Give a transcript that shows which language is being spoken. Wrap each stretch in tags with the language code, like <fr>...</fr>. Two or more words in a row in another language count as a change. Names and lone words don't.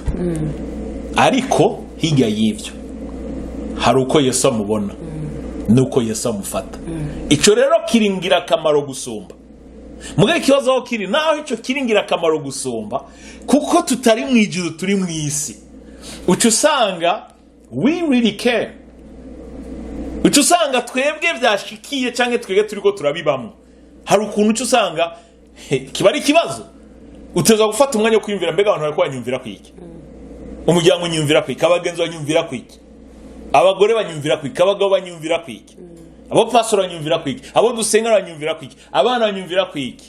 <rn>Ariko hirya y'ivyo hari uko Yesu amubona nuko Yesu amufata. Ico rero kiringira akamaro gusumba. Mugaye ikibazo aho kiri naho ico kiringira akamaro gusumba kuko tutari mu ijuru turi mu isi. Uco usanga</rn> <en>we really care.</en> <rn>Uco usanga twebwe byashikiye canke twebwe turiko turabibamwe. Hari ukuntu uco usanga kiba ari ikibazo. Uteza gufata umwanya wo kwiyumvira mbega abantu bariko banyumvira kwiki. Umuryango nyumvira kwiki, abagenzi banyumvira kwiki. Abagore banyumvira kwiki, abagabo banyumvira kwiki. Abo pastor banyumvira kwiki, abo dusenga banyumvira kwiki, abana banyumvira kwiki.</rn>